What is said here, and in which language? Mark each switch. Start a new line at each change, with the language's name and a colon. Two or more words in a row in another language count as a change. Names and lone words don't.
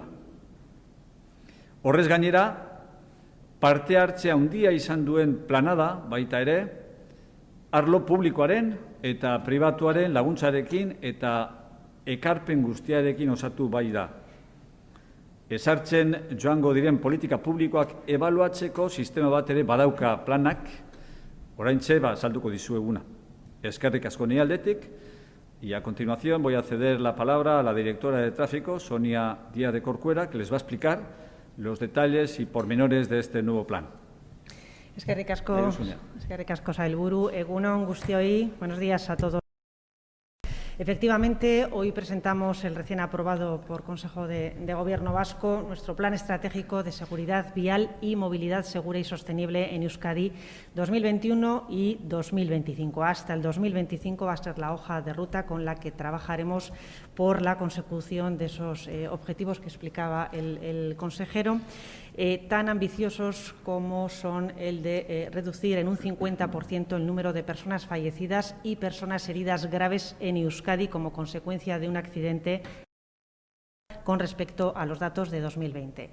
Basque: Horrez gainera, parte hartzea handia izan duen plana da baita ere, arlo publikoaren eta pribatuaren laguntzarekin eta ekarpen guztiarekin osatu bai da. Ezartzen joango diren politika publikoak ebaluatzeko sistema bat ere badauka planak, oraintxe salduko dizueguna. Eskerrik asko ni aldetik,
Spanish: Y a continuación voy a ceder la palabra a la directora de Tráfico, Sonia Díaz de Corcuera, que les va a explicar los detalles y pormenores de este nuevo plan.
Basque: Eskerrik asko sailburu, egun on guztioi,
Spanish: buenos días a todos. Efectivamente, hoy presentamos el recién aprobado por Consejo de Gobierno vasco nuestro Plan Estratégico de Seguridad Vial y Movilidad Segura y Sostenible en Euskadi 2021 y 2025. Hasta el 2025 va a ser la hoja de ruta con la que trabajaremos por la consecución de esos objetivos que explicaba el consejero, tan ambiciosos como son el de reducir en un 50% el número de personas fallecidas y personas heridas graves en Euskadi como consecuencia de un accidente con respecto a los datos de 2020.